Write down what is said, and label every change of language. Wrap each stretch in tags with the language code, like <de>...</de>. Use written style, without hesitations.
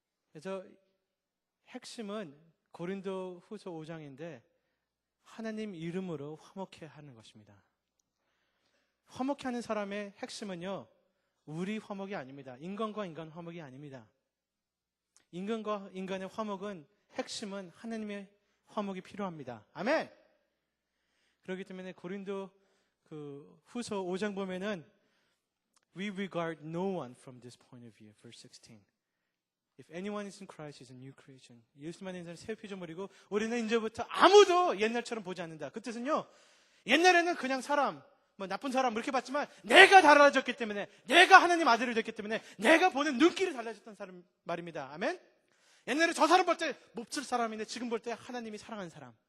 <ko>그래서 핵심은 고린도 후서 5장인데 하나님 이름으로 화목해 하는 것입니다. 화목해 하는 사람의 핵심은요, 우리 화목이 아닙니다. 인간과 인간 화목이 아닙니다. 인간과 인간의 화목은 핵심은 하나님의 화목이 필요합니다. 아멘! 그렇기 때문에 고린도 후서 5장 보면은</ko> <en>We regard no one from this point of view. Verse 16. If anyone is in Christ, is a new creation.</en> <ko>예수님 안에 있는 새 피조물이고 우리는 이제부터 아무도 옛날처럼 보지 않는다. 그 뜻은요, 옛날에는 그냥 사람, 나쁜 사람 이렇게 봤지만 내가 달라졌기 때문에, 내가 하나님 아들이 됐기 때문에 내가 보는 눈길이 달라졌던 사람 말입니다. 아멘? 옛날에 저 사람 볼 때 몹쓸 사람인데 지금 볼 때 하나님이 사랑하는 사람.</ko>